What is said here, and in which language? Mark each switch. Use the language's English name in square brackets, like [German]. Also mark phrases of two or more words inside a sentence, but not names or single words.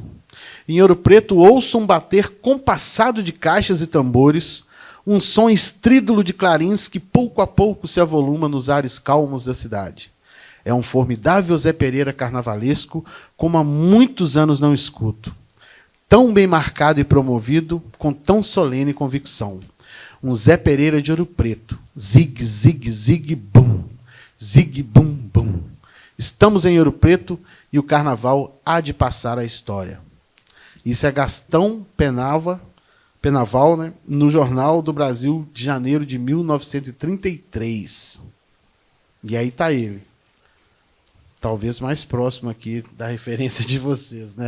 [Portuguese] Em Ouro Preto ouçam bater compassado de caixas e tambores, um som estrídulo de clarins que pouco a pouco se avoluma nos ares calmos da cidade. É um formidável Zé Pereira carnavalesco, como há muitos anos não escuto. Tão bem marcado e promovido, com tão solene convicção. Um Zé Pereira de Ouro Preto. Zig, zig, zig, bum. Zig, bum, bum. Estamos em Ouro Preto e o carnaval há de passar a história. Isso é Gastão Penaval, né, no Jornal do Brasil de janeiro de 1933. E aí está ele. Talvez mais próximo aqui da referência de vocês, né?